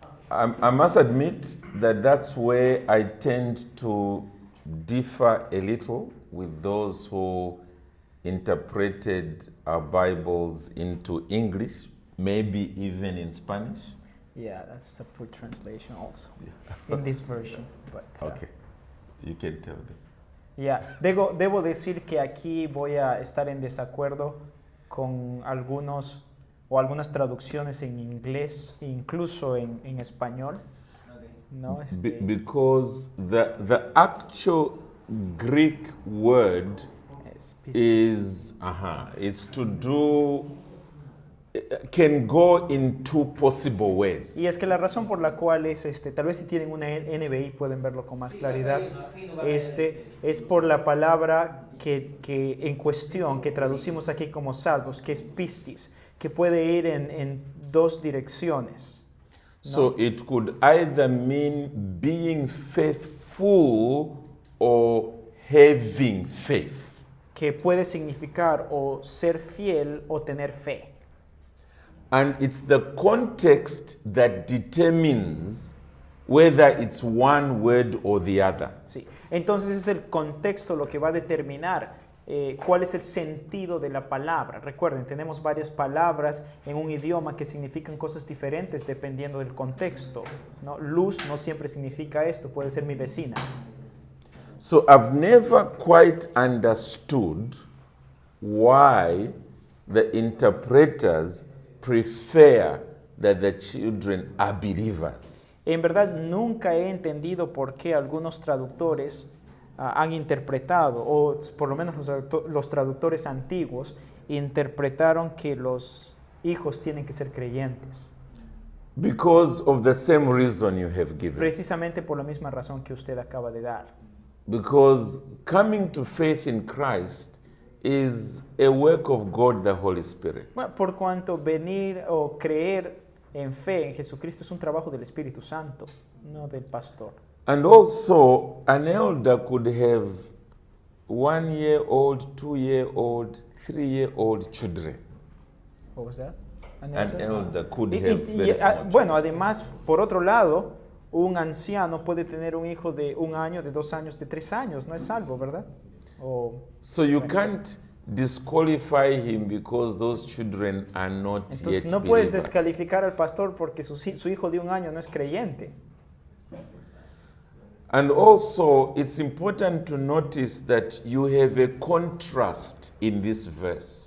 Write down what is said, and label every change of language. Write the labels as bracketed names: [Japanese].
[English] I must admit that that's where I tend to differ a little with those who interpreted our Bibles into English, maybe even in Spanish. Yeah, that's a poor translation also in this version, but Okay, you can tell them. [Spanish] Ya, debo decir que aquí voy a estar en desacuerdo con algunas traducciones en inglés, incluso en español. ¿No? [English] Because the actual Greek word [Spanish] Es pistis. [English] is to do, can go in two possible ways. [Spanish] Y es que la razón por la cual es tal vez si tienen una NBI pueden verlo con más claridad, es por la palabra que en cuestión, que traducimos aquí como salvos, que es pistis, que puede ir en dos direcciones. [English] So it could either mean being faithful or having faith. [Spanish] Que puede significar o ser fiel o tener fe. [English] And it's the context that determines whether it's one word or the other. [Spanish] Sí. Entonces es el contexto lo que va a determinar cuál es el sentido de la palabra. Recuerden, tenemos varias palabras en un idioma que significan cosas diferentes dependiendo del contexto, ¿no? Luz no siempre significa esto, puede ser mi vecina. [English] So I've never quite understood why the interpreters prefer that the children are believers. [Spanish] En verdad nunca he entendido por qué algunos traductores han interpretado, o por lo menos los traductores antiguos, interpretaron que los hijos tienen que ser creyentes. [English] Because of the same reason you have given. [Spanish] Precisamente por la misma razón que usted acaba de dar. [English] Because coming to faith in Christ is a work of God, the Holy Spirit. [Spanish] Bueno, por cuanto venir o creer en fe en Jesucristo es un trabajo del Espíritu Santo, no del pastor. [English] And also, an elder could have 1-year-old, 2-year-old, 3-year-old children. What was that? An elder could [Spanish] Y- [English] have [Spanish] y- [English] very [Spanish] y, [English] small [Spanish] bueno, además, por otro lado, un anciano puede tener un hijo de 1 año, de 2 años, de 3 años, no es salvo, ¿verdad? O, [English] So you can't disqualify him because those children are not [Spanish] entonces [English] yet [Spanish] no puedes [English] believers. [Spanish] descalificar al pastor porque su hijo de 1 año no es creyente. [English] And also, it's important to notice that you have a contrast in this verse.